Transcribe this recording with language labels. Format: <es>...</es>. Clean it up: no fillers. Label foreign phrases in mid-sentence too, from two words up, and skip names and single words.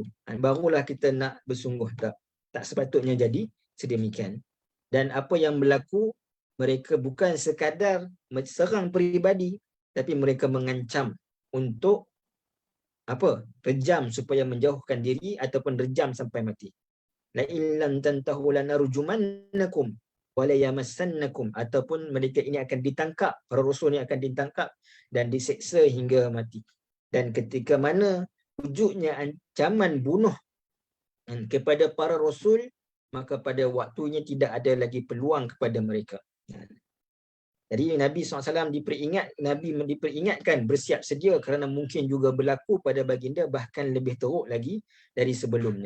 <ms>Barulah kita nak bersungguh. Tak sepatutnya jadi sedemikian. Dan apa yang berlaku, mereka bukan sekadar serang peribadi, tapi mereka mengancam untuk rejam supaya menjauhkan diri ataupun rejam sampai mati.</ms> <ar>لئن لم تنتهوا لنرجمنكم ولا يمسنكم,</ar> <ms>ataupun mereka ini akan ditangkap, para rasul ini akan ditangkap dan diseksa hingga mati. Dan ketika mana wujudnya ancaman bunuh kepada para rasul, maka pada waktunya tidak ada lagi peluang kepada mereka. Jadi Nabi SAW diperingatkan bersiap sedia kerana mungkin juga berlaku pada baginda bahkan lebih teruk lagi dari sebelumnya.</ms>